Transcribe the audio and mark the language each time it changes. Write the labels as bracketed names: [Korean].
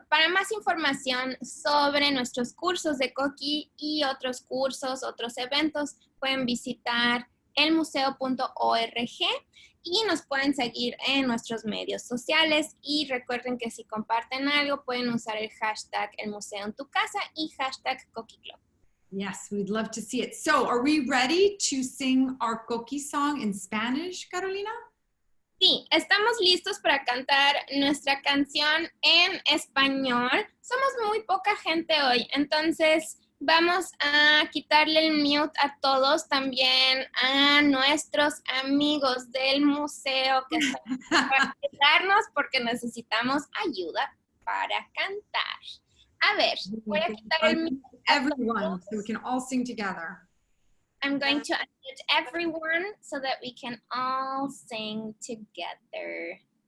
[Spanish] Para más información sobre nuestros cursos de Coquí y otros cursos, otros eventos, pueden visitar elmuseo.org y nos pueden seguir en nuestros medios sociales. Y recuerden que si comparten algo, pueden usar el hashtag El Museo en tu casa y hashtag Coquí Club. [English] Yes, we'd love to see it. So are we ready to sing our Coquí song in Spanish, Carolina? [Spanish] Sí, estamos listos para cantar nuestra canción en español. Somos muy poca gente hoy, entonces vamos a quitarle el mute a todos, también a nuestros amigos del museo que están para ayudarnos porque necesitamos ayuda para cantar. A ver, voy a quitar el mute. [English] Everyone, so we can all sing together. I'm going to unmute everyone so that we can all sing together.